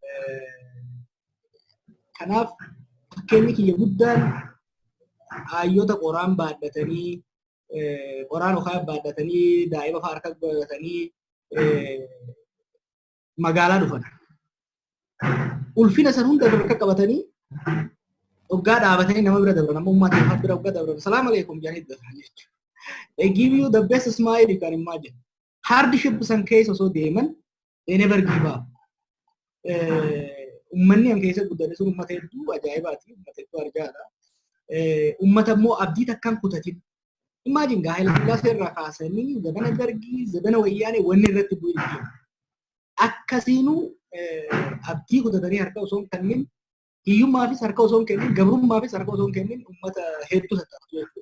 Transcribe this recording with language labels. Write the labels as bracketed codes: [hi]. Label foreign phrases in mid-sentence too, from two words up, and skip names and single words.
[om] Kanaaf fakkeenyi kiyya guddaan hayyoota qoraan baadhatanii qoraan okaa baadhatanii daa'ima fa'aa harka godhatanii magaalaa dhufan. Ulfina san hunda harka qabatanii waggaa dhaabatanii nama bira dabran amma uummata lafa bira waggaa dabran [ar] سلام عليكم [om] jedhanii dabran jechuudha. [en] They give you the best smile you can imagine. [om] Hardship san keessa osoo deeman [en] they never give up. [om] Uummanni an keessa guddate sun uummata hedduu ajaa'ibaati, uummata hedduu argaadha. Uummata immoo abdii takkaan kutatin. Imagine gaa Haayile Sillaasee irraa kaasanii zabana Dargii, zabana Wayyaanee wanni irratti bu'ee jiru. Akkasiinuu abdii kutatanii harka osoo hin kennin, hiyyummaafis harka osoo hin kennin, gabrummaafis harka osoo hin kennin uummata hedduu tattaafatu jechuudha.